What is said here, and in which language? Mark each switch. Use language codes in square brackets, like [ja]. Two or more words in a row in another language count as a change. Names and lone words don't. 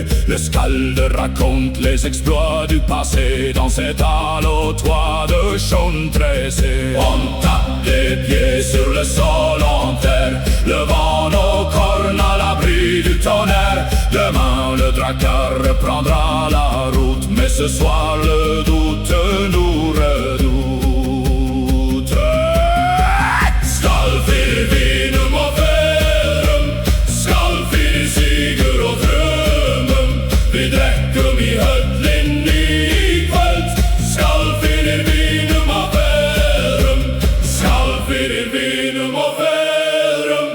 [fr] Le Skald raconte les exploits du passé dans cette halle au toit de chaume tressé. On tape des pieds sur le sol en terre, levant nos cornes à l'abri du tonnerre. Demain le dracard reprendra la route, mais ce soir le doute nous redoute. [is] Skall fyrir vinum og feðrum, skall fyrir sigur og frömmum. Vi drekkum í höllinni í kvöld. Skall fyrir vinum og feðrum, skall fyrir vinum og feðrum.